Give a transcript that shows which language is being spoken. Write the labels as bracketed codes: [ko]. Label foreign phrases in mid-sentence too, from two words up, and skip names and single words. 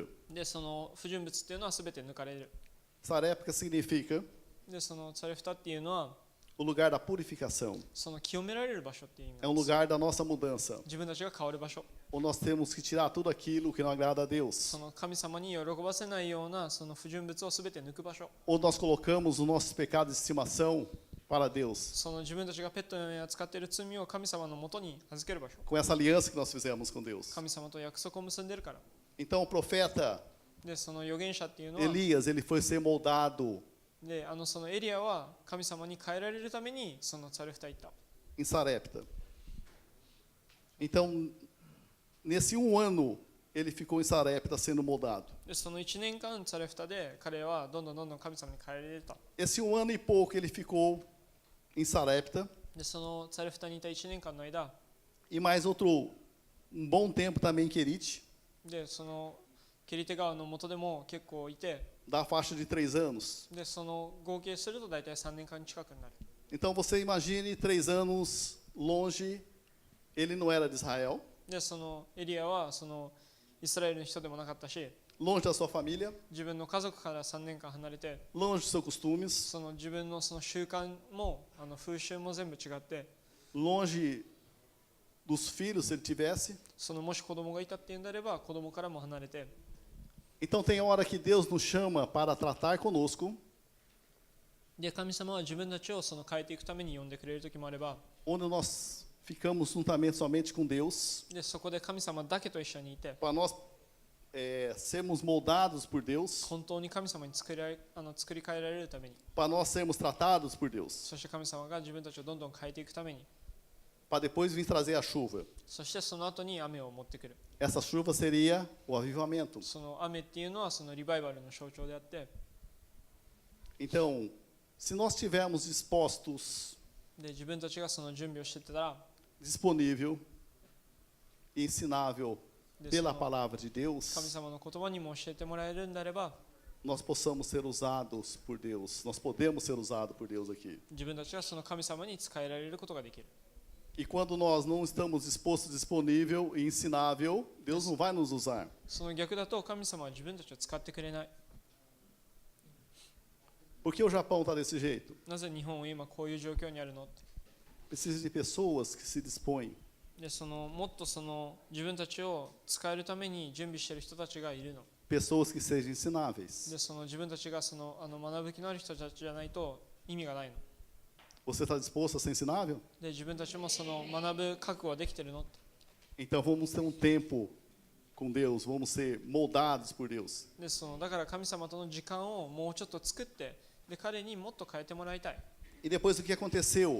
[ja] でその不純物っていうのはすべて抜かれる。 [pt] Sarepta significa [ja] でそのツァレフタっていうのは [pt] o lugar da purificação. [ja] その清められる場所っていう意味 [pt] É [ja] な [pt] um [ja] んです。 [pt] lugar da nossa mudança. [ja] 自分たちが変わる場所、 [pt] Onde nós temos que tirar tudo aquilo que não agrada a [ja] そ [pt] Deus. [ja] の神様に喜ばせないようなその不純物をすべて抜く場所、 [pt] Onde nós colocamos os nossos pecados de estimação para Deus. [ja] その自分たちがペットのように扱っている罪を神様のもとに預ける場所、 [pt] Com essa aliança que nós fizemos com Deus. [ja] 神様と約束を結んでるから。 [pt] Então o profeta [ja] でその預言者っていうのは [pt] Elias, ele foi ser moldado [ja] でそのエリアは神様に変えられるためにそのツァレフタ行った。 [pt] em Sarepta. Então, nesse um ano, ele ficou em Sarepta sendo moldado. [ja] でその1年間ツァレフタで彼はどんどん神様に変えられた。 [pt] Esse um ano e pouco ele ficou em Sarepta, [ja] でそのツァレフタにいた1年間の間 [pt] e mais outro, um bom tempo também em Querite, [ja] でそのケリテ川の元でも結構いて、 [pt] da faixa de 3 anos. [ja] でその合計すると大体3年間近くになる。 [pt] Então você imagine 3 anos longe, ele não era de Israel, [ja] でそのエリアはそのイスラエルの人でもなかったし、 [pt] longe da sua família, [ja] 自分の家族から3年間離れて、 [pt] longe dos seus costumes, [ja] その自分のその習慣も風習も全部違って、 [pt] longe dos filhos se ele tivesse. [ja] そのもし子供がいたっていうんであれば子供からも離れて、 [pt] Então tem hora que Deus nos chama para tratar conosco, [ja] で神様は自分たちをその変えていくために呼んでくれる時もあれば、 [pt] onde nós ficamos juntamente somente com Deus, [ja] でそこで神様だけと一緒にいて、 [pt] para nós sermos moldados por Deus, [ja] 本当に神様に作り変えられるために、 [pt] para nós sermos tratados por Deus, [ja] そして神様が自分たちをどんどん変えていくために、 [pt] para depois vir trazer a chuva. [ja] そしてその後に雨を持ってくる。 [pt] Essa chuva seria o avivamento. [ja] その雨っていうのはそのリバイバルの象徴であって、 [pt] Então, se nós estivermos dispostos, [ja] で自分たちがその準備をしてたら、 [pt] disponível e ensinável [ja] で [pt] pela [ja] その [pt] palavra de [ja] 神 [pt] Deus, [ja] 様の言葉にも教えてもらえるんであれば、 [pt] nós possamos ser usados por Deus. Nós podemos ser usados por Deus aqui. [ja] 自分たちがその神様に使えられることができる。 [pt] E quando nós não estamos dispostos, disponível e ensinável, Deus não vai nos usar. [ja] その逆だと神様は自分たちを使ってくれない。 [pt] Por que o Japão está desse jeito? [ja] なぜ日本は今こういう状況にあるのって。 [pt] Precisa de pessoas que se dispõem. [ja] でそのもっとその自分たちを使えるために準備している人たちがいるの。 [pt] Pessoas que sejam ensináveis. [ja] でその自分たちがその学ぶ気のある人たちじゃないと意味がないの。 [pt] Você está disposto a ser ensinável? [ja] で自分たちもその学ぶ覚悟はできてるのって。 [pt] Então vamos ter um tempo com Deus, vamos ser moldados por Deus. [ja] でそのだから神様との時間をもうちょっと作って、で彼にもっと変えてもらいたい。 [pt] E depois o que aconteceu?